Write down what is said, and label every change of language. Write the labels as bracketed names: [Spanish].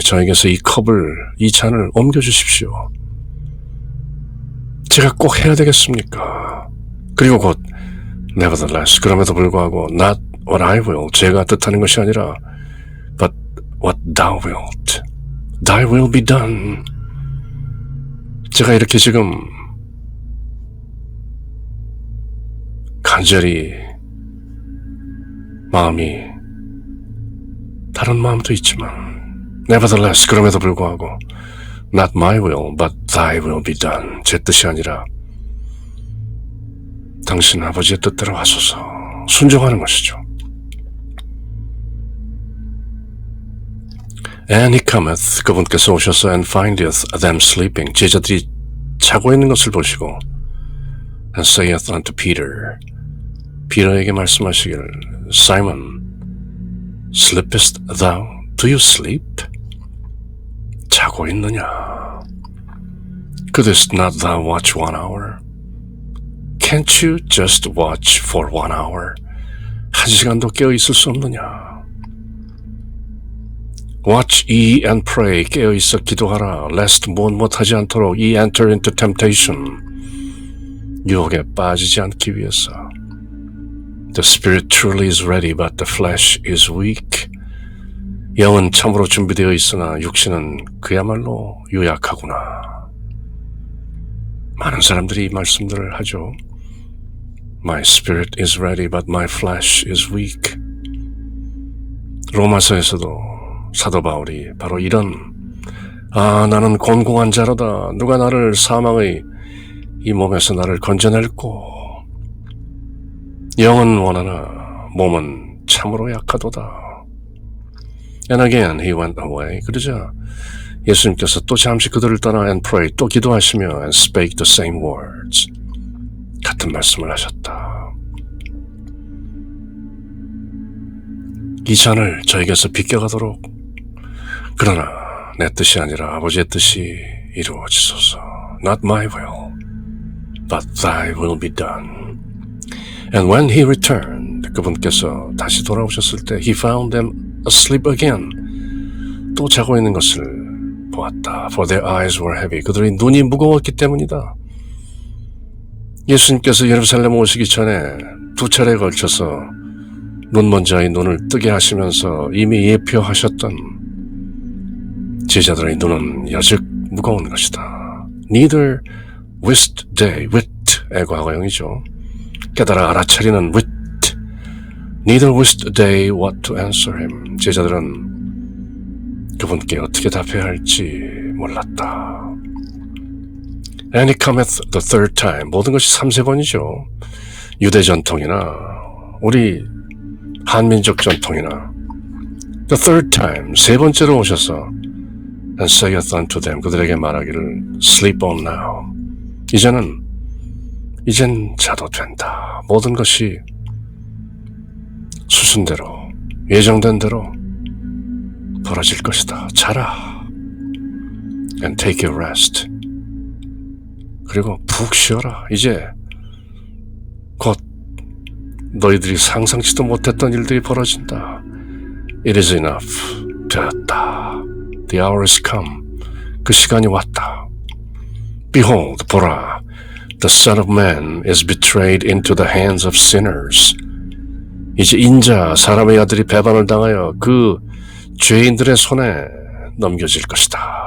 [Korean] 저에게서 이 잔을 옮겨주십시오. 제가 꼭 해야 되겠습니까? 그리고 곧 [English] Nevertheless, [Korean] 그럼에도 불구하고 [English] Not what I will, [Korean] 제가 뜻하는 것이 아니라 [English] But what thou wilt. Thy will be done. [Korean] 제가 이렇게 지금 간절히 마음이 다른 마음도 있지만 [English] Nevertheless, [Korean] 그럼에도 불구하고 [English] Not my will, but thy will be done. [Korean] 제 뜻이 아니라 당신 아버지의 뜻대로 하소서. 순종하는 것이죠. [English] And he cometh, [Korean] 그분께서 오셔서 [English] and findeth them sleeping, [Korean] 제자들이 자고 있는 것을 보시고 [English] and saith unto Peter, [Korean] 피터에게 말씀하시기를 [English] Simon, sleepest thou? Do you sleep? [Korean] 자고 있느냐? [English] Couldst not thou watch 1 hour? Can't you just watch for 1 hour? [Korean] 1시간도 깨어 있을 수 없느냐? [English] Watch ye and pray, [Korean] 깨어 있어 기도하라, [English] lest [Korean] 못하지 않도록 [English] ye enter into temptation, [Korean] 유혹에 빠지지 않기 위해서. [English] The spirit truly is ready, but the flesh is weak. [Korean] 영은 참으로 준비되어 있으나 육신은 그야말로 유약하구나. 많은 사람들이 이 말씀들을 하죠. [English] My spirit is ready, but my flesh is weak. [Korean] 로마서에서도 사도 바울이 바로 이런 나는 곤고한 자로다. 누가 나를 사망의 이 몸에서 나를 건져낼꼬. 영은 원하나 몸은 참으로 약하도다. [English] And again he went away. [Korean] 그러자 예수님께서 또 잠시 그들을 떠나 [English] and pray, [Korean] 또 기도하시며 [English] and spake the same words. [Korean] 같은 말씀을 하셨다. 이 잔을 저에게서 비껴가도록, 그러나 내 뜻이 아니라 아버지의 뜻이 이루어지소서. [English] Not my will, but thy will be done. And when he returned, [Korean] 그분께서 다시 돌아오셨을 때 [English] he found them asleep again. [Korean] 또 자고 있는 것을 보았다. [English] For their eyes were heavy. [Korean] 그들의 눈이 무거웠기 때문이다. 예수님께서 예루살렘 오시기 전에 2차례에 걸쳐서 눈먼자의 눈을 뜨게 하시면서 이미 예표하셨던 제자들의 눈은 여즉 무거운 것이다. [English] Neither wist they, [Korean] wit의 과거형이죠. 깨달아 알아차리는 wit. [English] Neither wist they what to answer him. [Korean] 제자들은 그분께 어떻게 답해야 할지 몰랐다. [English] And he cometh the third time. [Korean] 모든 것이 3세번이죠. 유대 전통이나 우리 한민족 전통이나 [English] the third time, [Korean] 3번째로 오셔서 [English] and saith unto them, [Korean] 그들에게 말하기를 [English] sleep on now. [Korean] 이젠 자도 된다. 모든 것이 수순대로, 예정된 대로 벌어질 것이다. 자라. [English] And take a rest. [Korean] 그리고 푹 쉬어라. 이제 곧 너희들이 상상치도 못했던 일들이 벌어진다. [English] It is enough. [Korean] 되었다. [English] The hour has come. [Korean] 그 시간이 왔다. [English] Behold, [Korean] 보라. [English] The Son of Man is betrayed into the hands of sinners. [Korean] 이제 인자, 사람의 아들이 배반을 당하여 그 죄인들의 손에 넘겨질 것이다.